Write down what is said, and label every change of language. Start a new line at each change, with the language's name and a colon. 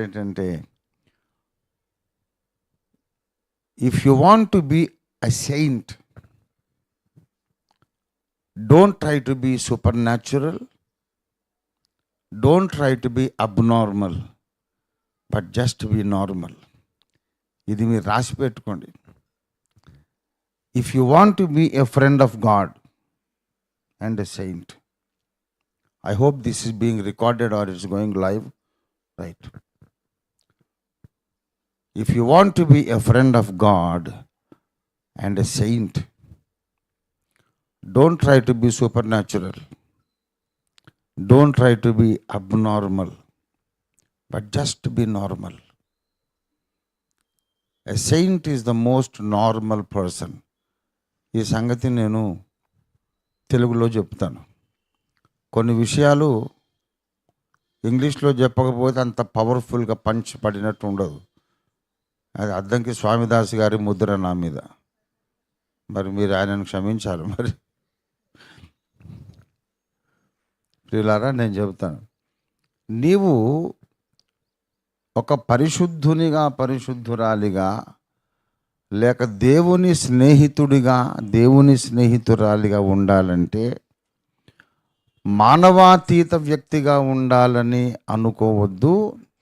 Telugu: ఏంటంటే,
English: If you want to be a saint, don't try to be supernatural, don't try to be abnormal, but just be normal.
Telugu: ఇది మీరు రాసి పెట్టుకోండి.
English: If you want to be a friend of God and a saint, I hope this is being recorded or it's going live, right? If you want to be a friend of God and a saint, don't try to be supernatural. Don't try to be abnormal, but just be normal. A saint is the most normal person.
Telugu: ఈ సంగతి నేను తెలుగులో చెప్తాను. కొన్ని విషయాలు ఇంగ్లీష్లో చెప్పకపోతే అంత పవర్ఫుల్గా పంచ్ పడినట్టు ఉండదు. అది అద్దంకి స్వామిదాస్ గారి ముద్ర నా మీద. మరి మీరు ఆయనను క్షమించాలి. మరి ప్రియులారా, నేను చెబుతాను, నీవు ఒక పరిశుద్ధునిగా పరిశుద్ధురాలిగా లేక దేవుని స్నేహితుడిగా దేవుని స్నేహితురాలిగా ఉండాలంటే మానవాతీత వ్యక్తిగా ఉండాలని అనుకోవద్దు.